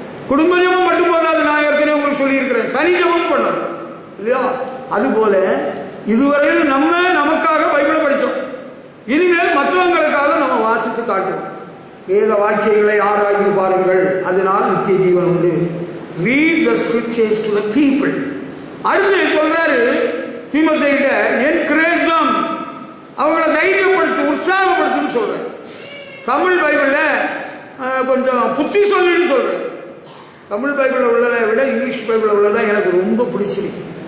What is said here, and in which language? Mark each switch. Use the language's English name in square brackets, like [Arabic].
[Tamil] குடும்ப ஜெபம் மட்டும் போதாது, நான் ஏற்கனவே உங்களுக்கு சொல்லியிருக்கிறேன், தனி ஜெபம் பண்ணணும் இல்லையா? அதுபோல இதுவரையில் நம்ம நமக்காக பைபிளை படித்தோம், இனிமேல் மற்றவங்களுக்காக நம்ம வாசித்து காட்டுவோம். வேத வாக்கியங்களை ஆராய்ந்து பாருங்கள், அதனால் நித்திய ஜீவன் உண்டு. [English] Read the scriptures to the people. [Tamil] அடுத்து சொல்றாரு தீமோத்தேயுட்ட, [English] encourage them, [Tamil] அவங்கள தைரியப்படுத்து, உற்சாகப்படுத்துன்னு சொல்றாரு. தமிழ் பைபிள்ல கொஞ்சம் புத்தி சொல்லுன்னு சொல்றாரு. தமிழ் பைபிள்ல உள்ளதை விட இங்கிலீஷ் பைபிள்ல உள்ளதான் எனக்கு ரொம்ப பிடிச்சிருக்கு.